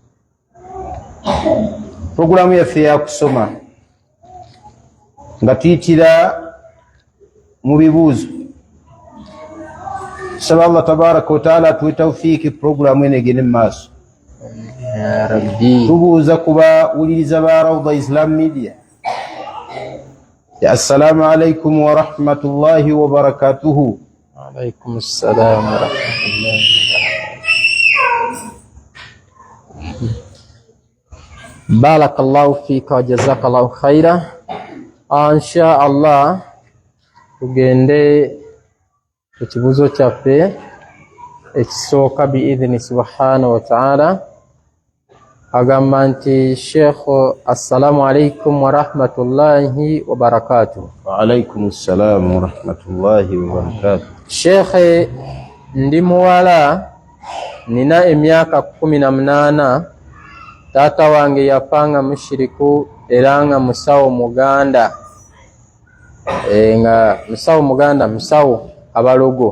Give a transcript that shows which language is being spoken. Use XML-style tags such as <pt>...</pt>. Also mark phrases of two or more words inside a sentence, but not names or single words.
<lg>Programu yaffe yakusoma nga tuyitira mu bibuuzo. Saba Allah</lg> <ar>تبارك وتعالى</ar> <lg>atuwe tawfiiki programu eno egende mu maaso.</lg> <ar>يا رب.</ar> <lg>Tubuuza kubawuliriza ba Rawda Islam Media.</lg> <ar>السلام عليكم ورحمة الله وبركاته. عليكم السلام ورحمة الله وبركاته. بارك الله فيك وجزاك الله خيرا. إن شاء الله</ar> <lg>tugende ekibuuzo kyaffe ekisooka</lg> <ar>بإذنه سبحانه وتعالى.</ar> <lg>Agamba nti Sheikh,</lg> <ar>السلام عليكم ورحمة الله وبركاته. وعليكم السلام ورحمة الله وبركاته.</ar> <lg>Sheikh, ndi muwala nina emyaka 18. Taata wange yapanga mushiriku era nga musawo muganda. Nga musawo muganda, musawo abalogo.</lg>